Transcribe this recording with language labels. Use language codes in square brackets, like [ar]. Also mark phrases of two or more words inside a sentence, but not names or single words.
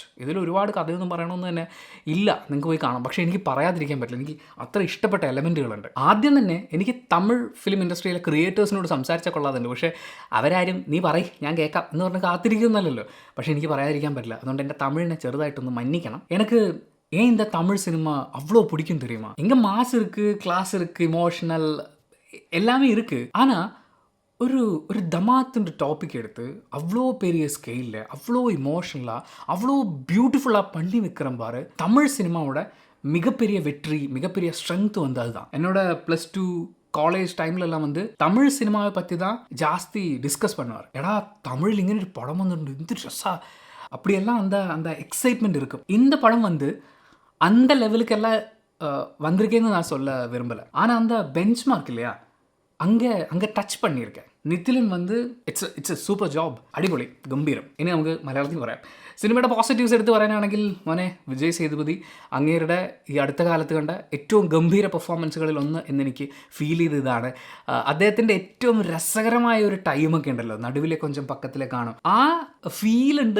[ml] ഇതിൽ ഒരുപാട് കഥയൊന്നും പറയണമെന്ന് തന്നെ ഇല്ല, നിങ്ങൾക്ക് പോയി കാണാം. പക്ഷേ എനിക്ക് പറയാതിരിക്കാൻ പറ്റില്ല, എനിക്ക് അത്ര ഇഷ്ടപ്പെട്ട എലമെൻറ്റുകളുണ്ട്. ആദ്യം തന്നെ എനിക്ക് തമിഴ് [en] film industry [ml] ക്രിയേറ്റേഴ്സിനോട് സംസാരിച്ചാൽ കൊള്ളാതുണ്ട്. പക്ഷേ അവരാരും നീ ഞാൻ കേൾക്കാം എന്ന് പറഞ്ഞ് കാത്തിരിക്കുന്നല്ലോ. പക്ഷേ എനിക്ക് പറയാതിരിക്കാൻ പറ്റില്ല. അതുകൊണ്ട് എൻ്റെ തമിഴിനെ ചെറുതായിട്ടൊന്ന് മன்னிക്കണം. [ta] എനിക്ക് இந்த தமிழ் சினிமா அவ்வளோ பிடிக்கும் தெரியுமா? இங்கே மாஸ் இருக்குது, கிளாஸ் இருக்குது, இமோஷனல் எல்லாமே இருக்குது. ஆனால் ஒரு தமாத்துன்ற டாபிக் எடுத்து அவ்வளோ பெரிய ஸ்கெயிலில் அவ்வளோ இமோஷனலாக அவ்வளோ பியூட்டிஃபுல்லாக பண்ணி வைக்கிறேன் பாரு. தமிழ் சினிமாவோட மிகப்பெரிய வெற்றி, மிகப்பெரிய ஸ்ட்ரென்த் வந்து அதுதான். என்னோட +2 காலேஜ் டைம்லலாம் வந்து தமிழ் சினிமாவை பற்றி தான் ஜாஸ்தி டிஸ்கஸ் பண்ணுவார். ஏடா தமிழில் இங்கே ஒரு படம் வந்துட்டு இந்த ட்ரெஸ்ஸாக அப்படியெல்லாம் அந்த எக்ஸைட்மெண்ட் இருக்கும். இந்த படம் வந்து அந்த லெவலுக்கெல்லாம் வந்திருக்கேன்னு நான் சொல்ல விரும்பலை. ஆனால் அந்த [en] bench mark [ta] இல்லையா, அங்கே டச் பண்ணியிருக்கேன். [ml] നിതിലൻ வந்து [en] it's a super job, [ml] അടിപൊളി, ഗംഭീരം. ഇനി നമുക്ക് മലയാളത്തിൽ പറയാം. സിനിമയുടെ പോസിറ്റീവ്സ് എടുത്ത് പറയാനാണെങ്കിൽ മോനെ വിജയ് സേതുപതി അങ്ങേരുടെ ഈ അടുത്ത കാലത്ത് കണ്ട ഏറ്റവും ഗംഭീര പെർഫോമൻസുകളിൽ ഒന്ന് എന്നെനിക്ക് ഫീൽ ചെയ്ത് ഇതാണ്. അദ്ദേഹത്തിൻ്റെ ഏറ്റവും രസകരമായ ഒരു ടൈമൊക്കെ ഉണ്ടല്ലോ, നടുവിലെ [ta] கொஞ்சம் பக்கத்திலே [ml] കാണും, ആ ഫീലുണ്ട്.